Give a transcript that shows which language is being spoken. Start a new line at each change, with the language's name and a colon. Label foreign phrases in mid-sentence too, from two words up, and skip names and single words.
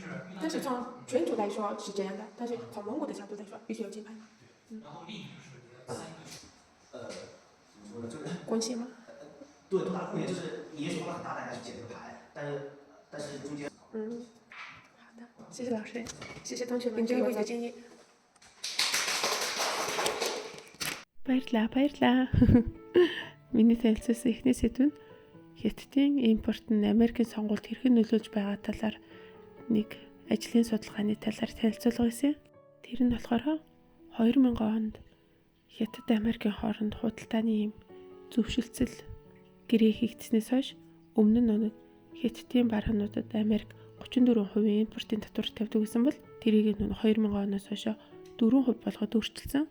Chinese: 但是从全球来说是这样的，但是从蒙古的角度来说，必须有减排。然后另一个就是怎么说呢？就是关系吗？对，多大的贡献？就是你也许花了很大代价去减这个排，但是中间。好的，谢谢老师，谢谢同学们给我的建议。
Mongolian: Баярлаа. Миний танилцуулсан эхний сэдв нь Хятадын импорт нь Америкийн сонгуульд хэрхэн нөлөөлж байгаа талаар нэг ажлын судалгааны талаар танилцуулга хийсэн. Тэр нь болохоор 2000 онд Хятад Америкийн хооронд худалдааны зөвшөлтсөл гэрээ хийгдснээс хойш өмнө нь Хятадын баруунуудад Америк 34% импортын татвар тавьдаг гэсэн бол тэрийг 2000 оноос хойш 4% болгоод өөрчилсөн.